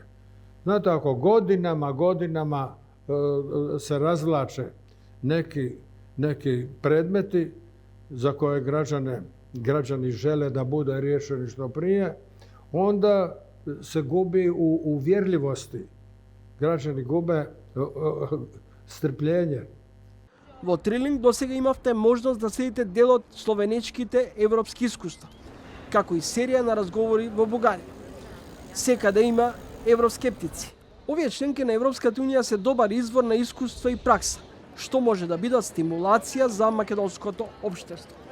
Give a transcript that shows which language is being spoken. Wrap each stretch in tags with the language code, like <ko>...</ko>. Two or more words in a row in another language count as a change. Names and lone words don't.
<hr>Znate, ako godinama se razvlače neki predmeti za koje građani žele da bude riješeni što prije, onda se gubi u uvjerljivosti. Građani gube strpljenje.</hr> <mk>Во Трилинг досега имавте можност да следите дел од словенечките европски искуства, како и серија на разговори во Бугарија. Секаде има евроскептици. Овие членки на Европската унија се добар извор на искуство и пракса, што може да бидат стимулација за македонското општество.</mk>